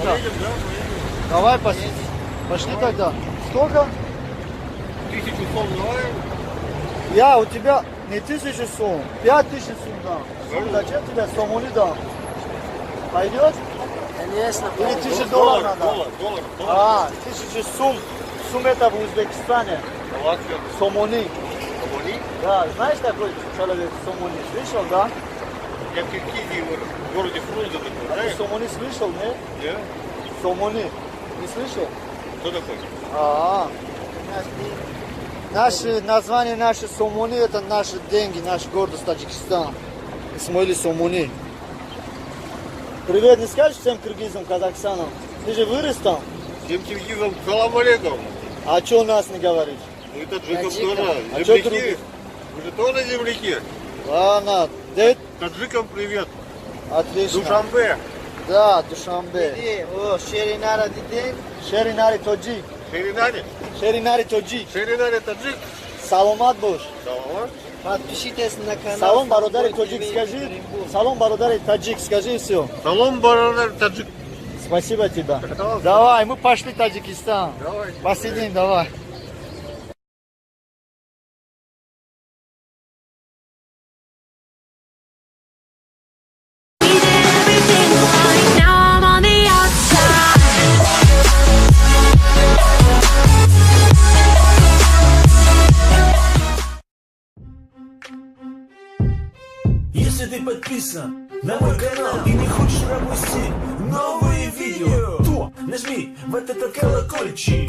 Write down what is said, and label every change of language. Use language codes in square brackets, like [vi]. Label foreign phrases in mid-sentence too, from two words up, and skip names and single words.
[ru] Поедем, да, поедем. Давай, пошли тогда. Сколько? 1000 сом давай. Я у тебя не 1000 сом, 5000 сом дам. Зачем тебе сомони дам? Пойдет? Конечно. Или 1000 долларов надо? Доллар. А, 1000 сум. Сум это в Узбекистане. Латвия. Сомони. Сомони? Да, знаешь такой человек Сомони? Слышал, да? Я в Киргизии, в городе Фрунзе такой, А ты знаешь? Сомони слышал, не? Я? Сомони. Не слышал? Кто такой? Наше название, наши Сомони, это наши деньги, наш город Таджикистан. Исмаили Сомони. Привет, не скажешь всем киргизам, казахстанам? Ты же вырос там. Всем киргизам [ar] سلام عليكم. [ru] А что у нас не говоришь? Ну и таджикам тоже. А чё Земляки. других? Вы же тоже земляки. Ладно, дед, Таджикам привет. отлично. Душанбе. Да, Душанбе. О, Шеринари дидин. [tg] Шеринари тоджик. Шеринари. Шеринари тоджик. [ru] Шеринари таджик. [tg] Саломат бош. Салам. [ru] Подпишитесь на канал. [tg] Салом бародари тоджик [ru] скажи. [tg] Салом бародари таджик [ru] скажи и все. [tg] Салам баранар таджик. [ru] Спасибо тебе. Давай, мы пошли в Таджикистан. Давай. Посидим, давай. [en] Now I'm on the outside. [ru] Если ты подписан на мой канал и не хочешь пропустить новые видео, то нажми вот этот колокольчик.